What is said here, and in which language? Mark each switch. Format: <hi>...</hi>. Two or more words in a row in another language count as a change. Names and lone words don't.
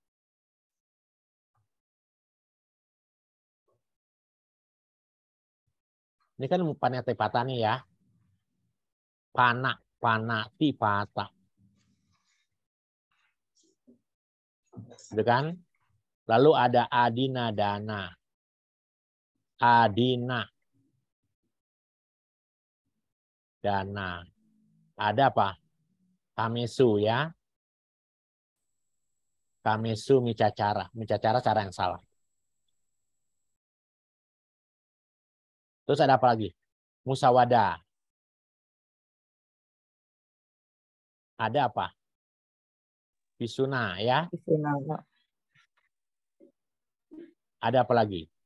<id>Ini kan panatipata nih ya. Panatipata. Gitu kan? Lalu ada adinadana. Adina. Dana. Ada apa? Kamesu ya.</id> <pi>Kamesu micacara.</pi> <id>Micacara cara yang salah. Terus ada apa lagi? Musawada. Ada apa? Pisuna ya. Ada apa lagi?</id>